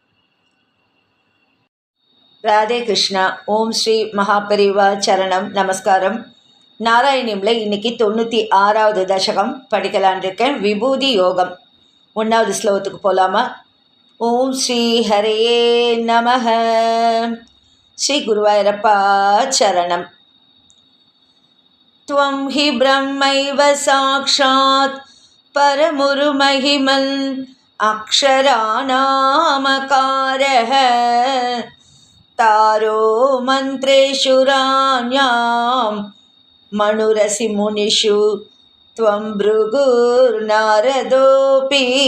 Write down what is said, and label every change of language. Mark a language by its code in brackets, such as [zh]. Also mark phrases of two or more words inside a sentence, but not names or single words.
[ta] ராதே கிருஷ்ணா. ஓம் ஸ்ரீ மகாபரிவா சரணம். நமஸ்காரம். நாராயணியமில் இன்றைக்கி 96வது தசகம் படிக்கலான் இருக்கேன். விபூதி யோகம் 1வது ஸ்லோகத்துக்கு போகலாமா? [sa] ओम् श्री हरे नमः. [ta] ஸ்ரீ குருவாயூரப்பா சரணம். [sa] त्वं हि ब्रह्मैव साक्षात् परमुरुमहिमन् अक्षराणामकारः तारो मन्त्रेषु राण्यां मनुरसि मुनिषु त्वं भृगुर्नारदोऽपि